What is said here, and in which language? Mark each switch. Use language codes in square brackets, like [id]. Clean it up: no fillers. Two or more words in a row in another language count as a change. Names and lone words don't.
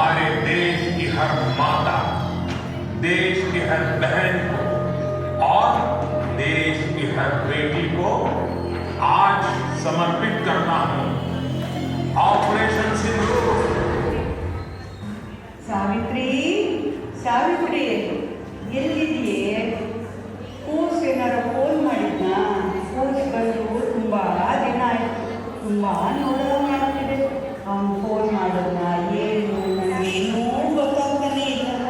[hi] देश की हर माता, देश की हर बहन को और देश की हर बेटी को आज समर्पित करना है ऑपरेशन सिंदूर। [kn] ಸಾವಿತ್ರಿ, ಸಾವಿತ್ರಿ ಎಲ್ಲಿದೆಯೇ? ಕೂಸು ಏನಾರ ಫೋನ್ ಮಾಡಿದ್ನಾ? ಕೂಸು ಬಂದು ತುಂಬ ದಿನ ಆಯಿತು, ತುಂಬ ನೋಡೋ ಮಾಡ್ತಿದೆ. ಅವ್ನು ಫೋನ್ ಮಾಡೋದನ್ನ ಏನು ನನಗೇನೂ ಗೊತ್ತಾಗ್ತಾನೆ ಇಲ್ಲ.